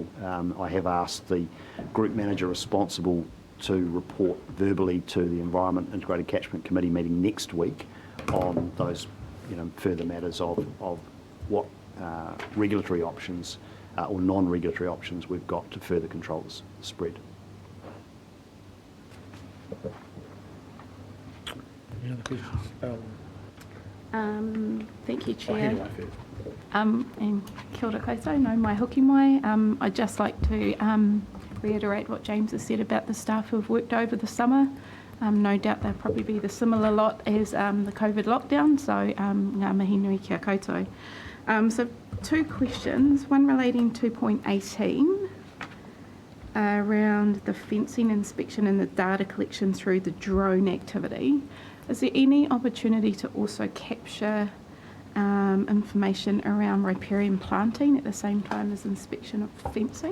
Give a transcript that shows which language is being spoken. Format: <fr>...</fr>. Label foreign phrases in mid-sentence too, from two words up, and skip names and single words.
<en>I have asked the group manager responsible to report verbally to the Environment Integrated Catchment Committee meeting next week on those further matters of what regulatory options or non-regulatory options we've got to further control this spread. Any other questions? Thank you, Oh, Chair. Henry first. And</en> <mi>kia ora koutou, no mai hoki mai.</mi> <en>I'd just like to reiterate what James has said about the staff who have worked over the summer. No doubt they'll probably be the similar lot as the COVID lockdown, so</en> <mi>ngā mihi nui kia koutou.</mi> <en>So 2 questions, one relating to point 18 around the fencing inspection and the data collection through the drone activity. Is there any opportunity to also capture information around riparian planting at the same time as inspection of fencing?</en>